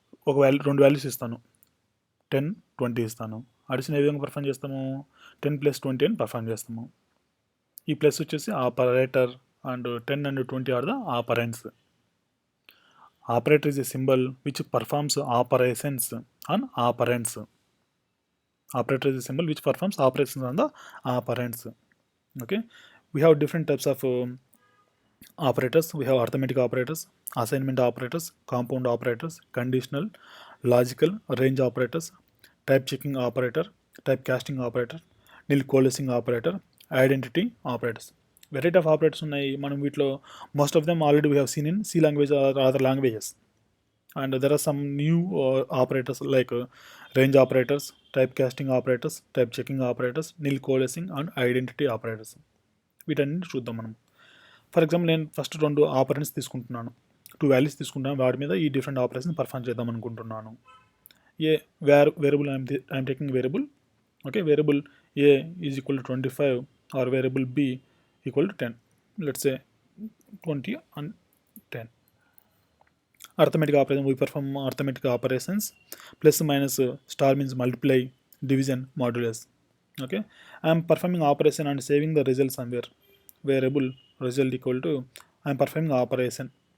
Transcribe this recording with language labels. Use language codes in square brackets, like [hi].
[te] ఒక వాల్యూ, రెండు వాల్యూస్ ఇస్తాను, 10, 20 ఇస్తాను. అడిషన్ ఏ విధంగా పర్ఫామ్ చేస్తాము? 10 + 20 అని పర్ఫామ్ చేస్తాము. ఈ ప్లస్ వచ్చేసి [en] Operator and 10 and 20 are the operands. Operator is a symbol which performs operations on operands. Operator is a symbol which performs operations on the operands. Okay, we have different types of operators. We have arithmetic operators, assignment operators, compound operators, conditional, logical, range operators, type checking operator, type casting operator, nil coalescing operator, identity operators. Variety of operators [te] ఉన్నాయి. మనం వీటిలో [en] most of them already we have seen in C language or other languages. And there are some new operators like range operators, type casting operators, type checking operators, nil coalescing and identity operators. [te] వీటన్ని చూద్దాం మనం. [en] for example, [te] నేను first రెండు operands తీసుకుంటున్నాను, 2 values తీసుకుంటాను. వాటి మీద ఈ different operation perform చేద్దాం అనుకుంటున్నాను. ఏ variable [en] I'm taking variable. Okay, variable a is equal to 25 or variable b equal to 10. Let's say 20 and 10. Arithmetic operation, we perform arithmetic operations. Plus minus star means multiply, division, modulus. Okay, I am performing operation and saving the result somewhere. Variable result equal to I am performing operation.